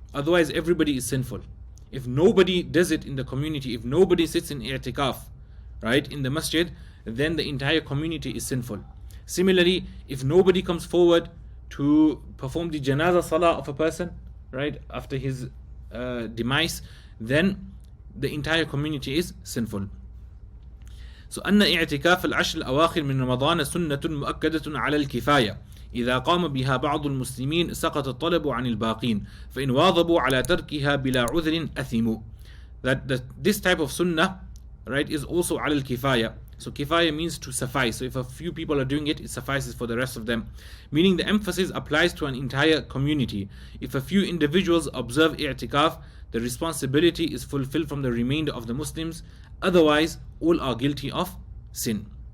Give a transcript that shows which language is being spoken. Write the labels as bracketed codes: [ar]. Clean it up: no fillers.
[en] Otherwise, everybody is sinful. If nobody does it in the community, if nobody sits in i'tikaf, right, in the masjid, then the entire community is sinful. Similarly, if nobody comes forward to perform the janazah salah of a person, right, after his demise, then the entire community is sinful. [ar] So, أن اعتكاف العشر الأواخر من رمضان سنة مؤكدة على الكفاية. إذا قام بها بعض المسلمين سقط الطلب عن الباقين فإن واظبوا على تركها بلا عذر أثموا. [en] That this type of sunnah, right, is also [ar] على الكفاية. [en] So kifaya means to suffice. So if a few people are doing it, it suffices for the rest of them. Meaning the emphasis applies to an entire community. If a few individuals observe i'tikaf, the responsibility is fulfilled from the remainder of the Muslims. Otherwise, all are guilty of sin.